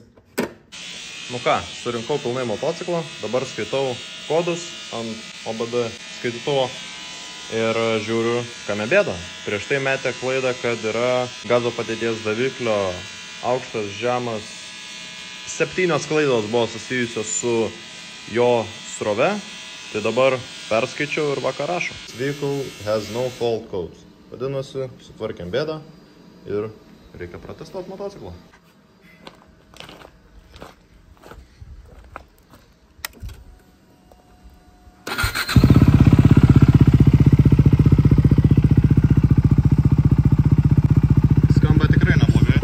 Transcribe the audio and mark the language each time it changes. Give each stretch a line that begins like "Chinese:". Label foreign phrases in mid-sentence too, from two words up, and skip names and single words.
Lithuanian: Nu ką, surinkau pilnai motociklą, dabar skaitau kodus ant OBD skaitytuvo ir žiūriu, kame bėda. Prieš tai metė klaidą, kad yra gazo padėties daviklio aukštas, žemas. 7 klaidos buvo susijusios su jo srove, tai dabar perskaičiau ir vakar rašo.
English: Vehicle has no fault codes.
Lithuanian: Vadinasi, sutvarkėm bėdą ir reikia protestuoti motociklą. Skamba tikrai neblogai.